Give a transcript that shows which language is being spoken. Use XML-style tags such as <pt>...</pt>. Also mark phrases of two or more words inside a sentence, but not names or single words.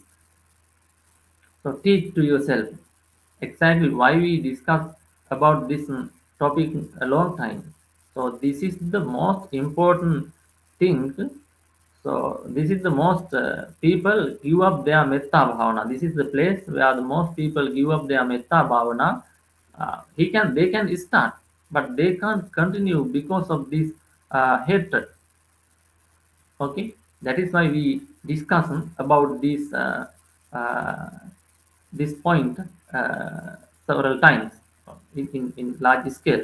<en>So teach to yourself exactly why we discuss about this topic a long time. So this is the most important thing. So this is the most people give up their</en> <pi>metta bhavana.</pi> <en>This is the place where the most people give up their</en> <pi>metta bhavana.</pi> <en>They can start, but they can't continue because of this hatred. Okay, that is why we discuss about uh, this point several times in large scale.</en>